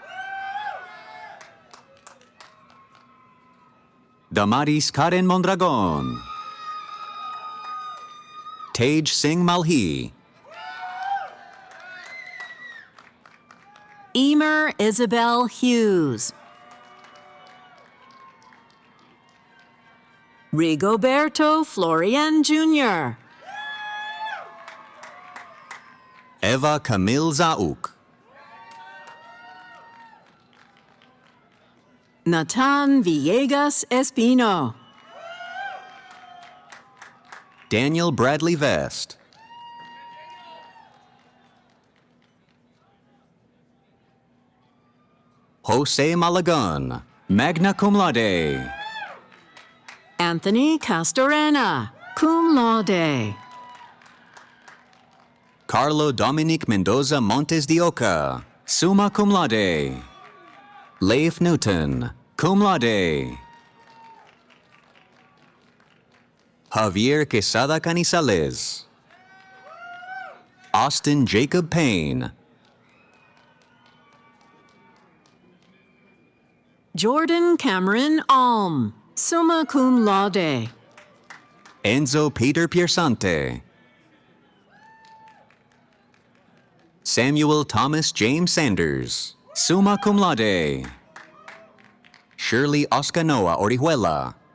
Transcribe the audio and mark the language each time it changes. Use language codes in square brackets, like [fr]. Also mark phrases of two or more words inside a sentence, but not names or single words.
[en] Damaris Karen Mondragon. Tej Singh Malhi. Emer Isabel Hughes. Rigoberto Florian Jr. Eva Camille Zauk. Natan Villegas Espino. Daniel Bradley Vest. Jose Malagon, [la] magna cum laude. [en] Anthony Castorena, [la] cum laude. [en] Carlo Dominic Mendoza Montes de Oca, [la] summa cum laude. [en] Leif Newton, [la] cum laude. [en] Javier Quesada Canizales. Austin Jacob Payne. Jordan Cameron Alm, [la] summa cum laude. [en] Enzo Peter Piersante. Samuel Thomas James Sanders, [la] summa cum laude. [en] Shirley Oscanoa Orihuela.